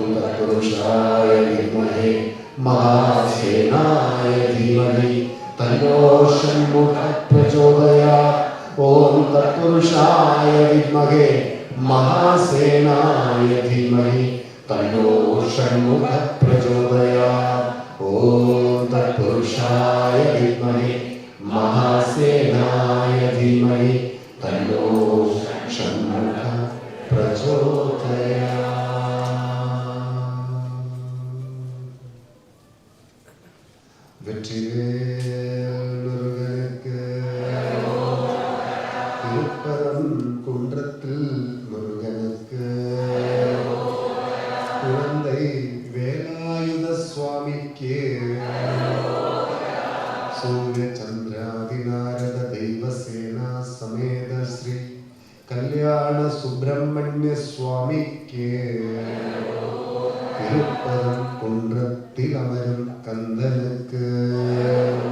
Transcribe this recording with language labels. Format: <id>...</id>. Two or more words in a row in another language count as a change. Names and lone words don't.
<sa>തത്പുരുഷായ വിദ്മഹേ മഹാസേനായ ധീമഹി തന്നോ ഷൺമുഖഃ പ്രചോദയാത് ഓം തത്പുരുഷായ വിദ്മഹേ മഹാസേനായ ധീമഹി തന്നോ ഷൺമുഖഃ പ്രചോദയാത് ഓം തത്പുരുഷായ വിദ്മഹേ മഹാസേനായ ധീമഹി തന്നോ ഷൺമുഖഃ പ്രചോദയാത്.</sa> <ta>வெற்றிவேல் முருகனுக்கு திருப்பரம் குன்றத்தில் முருகனுக்கு குழந்தை வேலாயுத சுவாமிக்கு சூரிய சந்திராதிநாரத தெய்வசேனா சமேத ஸ்ரீ கல்யாண சுப்பிரமணிய சுவாமிக்கு திருப்பரம் குன்றத்தில் அமரும் கந்தனுக்கு</ta>